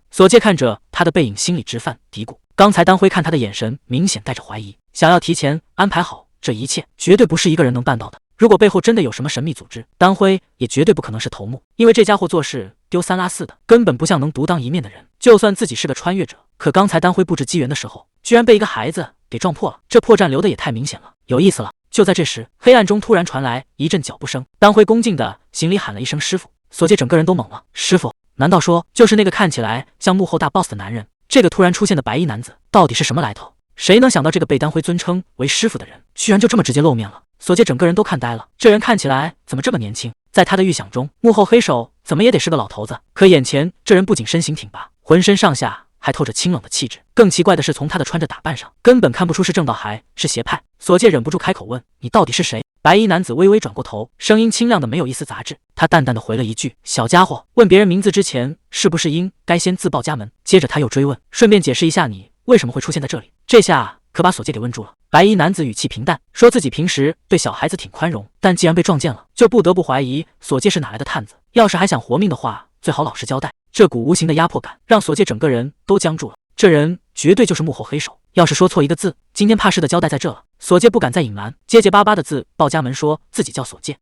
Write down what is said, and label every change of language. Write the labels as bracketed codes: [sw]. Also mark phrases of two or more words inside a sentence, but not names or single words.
[zh] 索介看着他的背影，心裡直犯嘀咕。剛才丹輝看他的眼神明顯帶着懷疑，想要提前安排好這一切，絕對不是一個人能辦到的。如果背後真的有什麼神秘組織，丹輝也絕對不可能是頭目，因為這家伙做事丟三拉四的，根本不像能獨當一面的人。就算自己是個穿越者，可剛才丹輝布置機緣的時候，居然被一個孩子給撞破了，這破綻留的也太明顯了，有意思了。就在這時，黑暗中突然傳來一陣腳步聲，丹輝恭敬地行禮喊了一聲師傅。索介整個人都懵了，師傅？難道說就是那個看起來像幕後大 boss 的男人？這個突然出現的白衣男子到底是什麼來頭？誰能想到這個被丹輝尊稱為師傅的人，居然就這麼直接露面了？索介整個人都看呆了，這人看起來怎麼這麼年輕？在他的預想中，幕後黑手怎麼也得是個老頭子，可眼前這人不僅身形挺拔，渾身上下還透着清冷的氣質。更奇怪的是，從他的穿着打扮上，根本看不出是正道還是邪派。索介忍不住開口問：“你到底是誰？” 白衣男子微微轉過頭，聲音清亮的沒有一絲雜質。他淡淡的回了一句：“小家伙，問別人名字之前，是不是應該先自報家門？” 接着他又追問：“順便解釋一下，你為什麼會出現在這裡？”這下可把索介給問住了。白衣男子語氣平淡，說自己平時對小孩子挺寬容，但既然被撞見了，就不得不懷疑索介是哪來的探子。要是還想活命的話，最好老實交代。這股無形的壓迫感讓索介整個人都僵住了。這人絕對就是幕後黑手，要是說錯一個字，今天怕是得交代在這了。索介不敢再隱瞞，結結巴巴的自報家門說自己叫索介。